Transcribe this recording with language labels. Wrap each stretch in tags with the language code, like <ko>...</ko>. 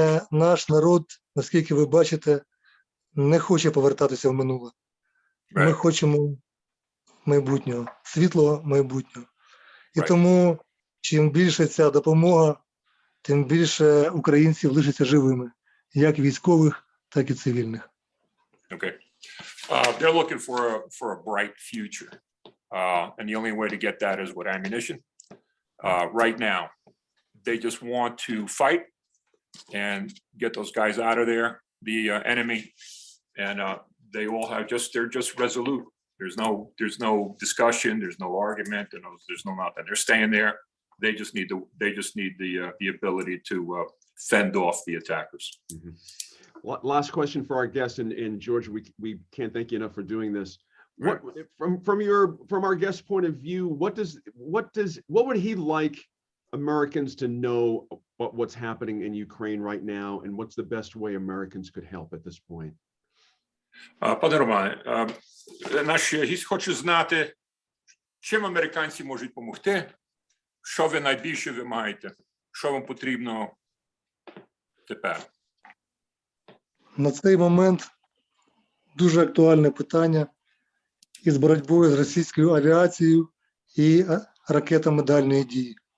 <uk>Наш народ, наскільки ви бачите, не хоче повертатися в минуле. Ми хочемо майбутнього, світлого майбутнього. І тому, чим більше ця допомога, тим більше українців лишаться живими, як військових, так і цивільних.</uk> <en>Okay. They're looking for a bright future. And the only way to get that is with ammunition. Right now, they just want to fight and get those guys out of there, the enemy. And they all have they're just resolute. There's no discussion, there's no argument, and there's no nothing. They're staying there. They just need the ability to fend off the attackers. Mm-hmm. Last question for our guest, and George, we can't thank you enough for doing this. What from our guest's point of view, what would he like Americans to know about what's happening in Ukraine right now, and what's the best way Americans could help at this point?</en> <uk>Пане Романе, наш гість хоче знати, чим американці можуть допомогти, що ви найбільше вимагаєте, що вам потрібно тепер. На цей момент дуже актуальне питання із боротьбою з російською авіацією і ракетами дальньої дії.</uk>